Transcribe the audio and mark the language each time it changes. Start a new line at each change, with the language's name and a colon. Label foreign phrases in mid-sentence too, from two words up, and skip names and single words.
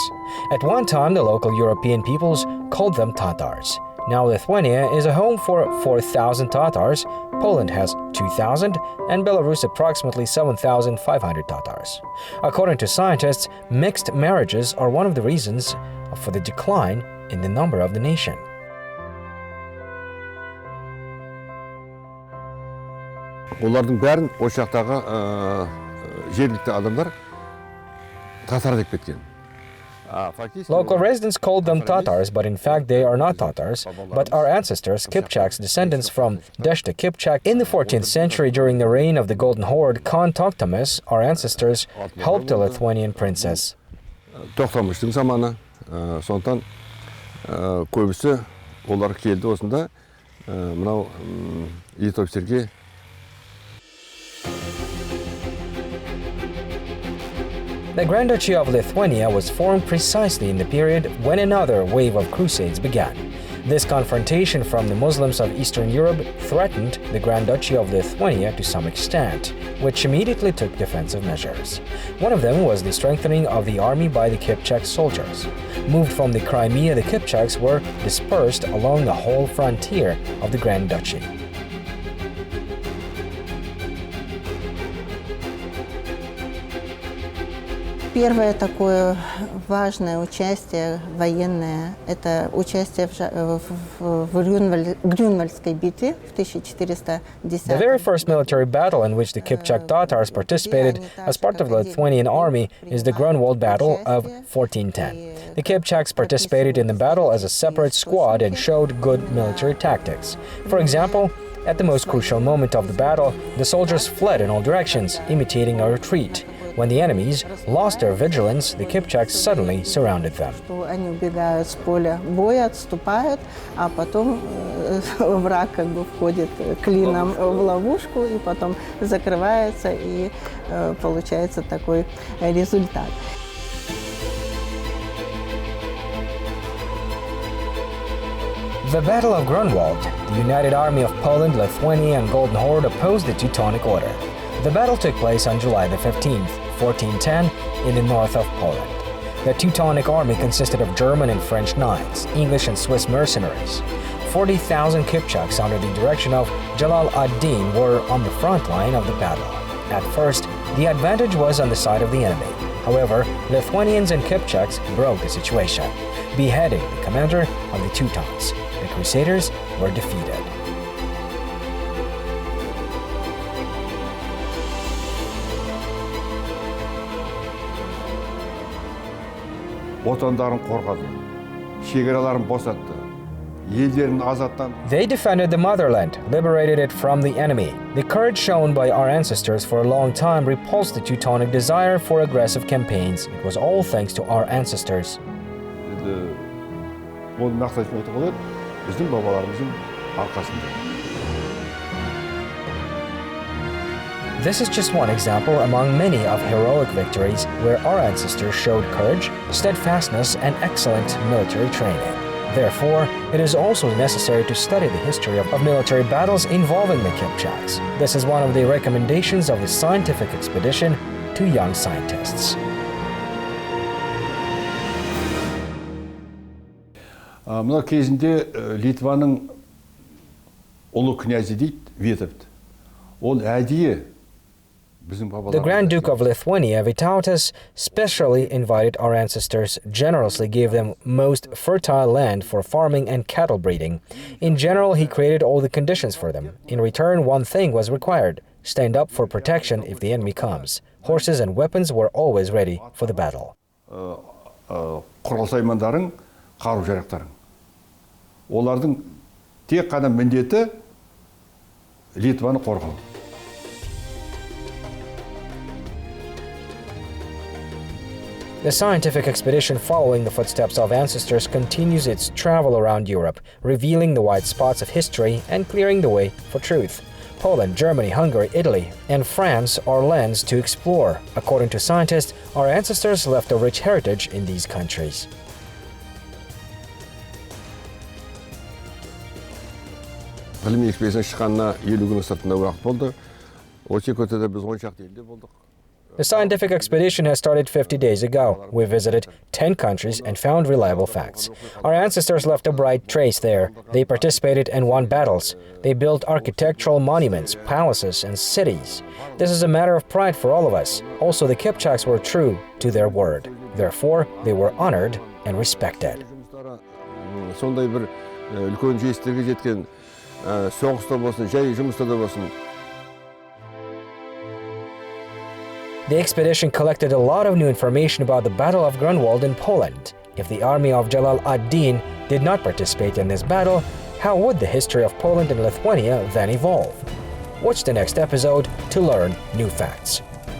English: At one time, the local European peoples called them Tatars. Now Lithuania is a home for 4,000 Tatars, Poland has 2,000, and Belarus approximately 7,500 Tatars. According to scientists, mixed marriages are one of the reasons for the decline in the number of the nation.
Kazakh: Олардың бәрін осы жақтағы жергілікті адамдар татар деп кеткен.
English: Local residents called them Tatars, but in fact they are not Tatars, but our ancestors, Kipchaks, descendants from Deshta Kipchak. In the 14th century, during the reign of the Golden Horde, Khan Toktamys, our ancestors, helped a Lithuanian princess.
Kazakh: Toktamys'tың заманы, сондықтан көбісі олар келді осында, мынау Vitovt'терге.
English: The Grand Duchy of Lithuania was formed precisely in the period when another wave of crusades began. This confrontation from the Muslims of Eastern Europe threatened the Grand Duchy of Lithuania to some extent, which immediately took defensive measures. One of them was the strengthening of the army by the Kipchak soldiers. Moved from the Crimea, the Kipchaks were dispersed along the whole frontier of the Grand Duchy.
Russian: Первое такое важное участие военное – это участие в Grunwaldской битве в 1410
English: The very first military battle in which the Kipchak Tatars participated as part of the Lithuanian army is the Grunwald Battle of 1410. The Kipchaks participated in the battle as a separate squad and showed good military tactics. For example, at the most crucial moment of the battle, the soldiers fled in all directions, imitating a retreat. When the enemies lost their vigilance, the Kipchaks suddenly surrounded them.
Russian: Они убегают с поля боя, отступают, а потом враг как бы входит клином в ловушку и потом закрывается, и получается такой результат.
English: The Battle of Grunwald, the united army of Poland, Lithuania, and Golden Horde opposed the Teutonic Order. The battle took place on July the 15th, 1410, in the north of Poland. The Teutonic army consisted of German and French knights, English and Swiss mercenaries. 40,000 Kipchaks under the direction of Jalal ad-Din were on the front line of the battle. At first, the advantage was on the side of the enemy. However, Lithuanians and Kipchaks broke the situation, beheading the commander of the Teutons. The Crusaders were defeated.
Kazakh: Отандарын қорғады, шекараларын босатты, елдерін азаттан.
English: They defended the motherland, liberated it from the enemy. The courage shown by our ancestors for a long time repulsed the Teutonic desire for aggressive campaigns. It was all thanks to our ancestors.
Kazakh: Ол нақты айтып айтуға болады, біздің бабаларымыздың арқасында.
English: This is just one example among many of heroic victories where our ancestors showed courage, steadfastness, and excellent military training. Therefore, it is also necessary to study the history of military battles involving the Kipchaks. This is one of the recommendations of the scientific expedition to young scientists.
Kazakh: Мына кезінде Литваның ұлы князі дейді, Vitovt. Ол әдейі
English: The Grand Duke of Lithuania, Vitovt, specially invited our ancestors, generously gave them most fertile land for farming and cattle breeding. In general, he created all the conditions for them. In return, one thing was required: stand up for protection if the enemy comes. Horses and weapons were always ready for the battle.
Kazakh: Құрал-саймандарың, қару-жарақтарың. Олардың тек қана міндеті Литваны қорғау.
English: The scientific expedition following the footsteps of ancestors continues its travel around Europe, revealing the white spots of history and clearing the way for truth. Poland, Germany, Hungary, Italy, and France are lands to explore. According to scientists, our ancestors left a rich heritage in these countries.
Kazakh: Ғылыми экспедицияға шыққанына 50 күннің сыртында уақыт болды. Осы көтеде біз 10 шақты елде болдық.
English: The scientific expedition has started 50 days ago. We visited 10 countries and found reliable facts. Our ancestors left a bright trace there. They participated and won battles. They built architectural monuments, palaces, and cities. This is a matter of pride for all of us. Also, the Kipchaks were true to their word. Therefore, they were honored and respected.
Kazakh: Сондай бір үлкен жетістікке жеткен соғыста болсын, жай жұмыста да болсын.
English: The expedition collected a lot of new information about the Battle of Grunwald in Poland. If the army of Jalal ad-Din did not participate in this battle, how would the history of Poland and Lithuania then evolve? Watch the next episode to learn new facts.